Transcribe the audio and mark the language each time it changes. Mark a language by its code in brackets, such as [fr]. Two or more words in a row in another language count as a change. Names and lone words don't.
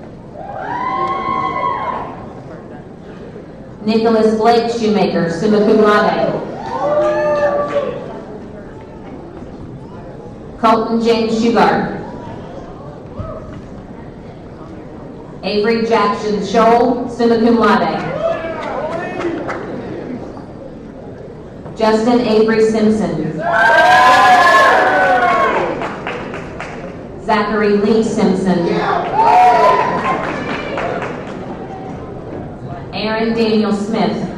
[en] Nicholas Blake Shoemaker, [la] summa cum laude. [en] Colton James Shugart. Avery Jackson Scholl, [la] summa cum laude. [en] Justin Avery Simpson. Zachary Lee Simpson. Aaron Daniel Smith.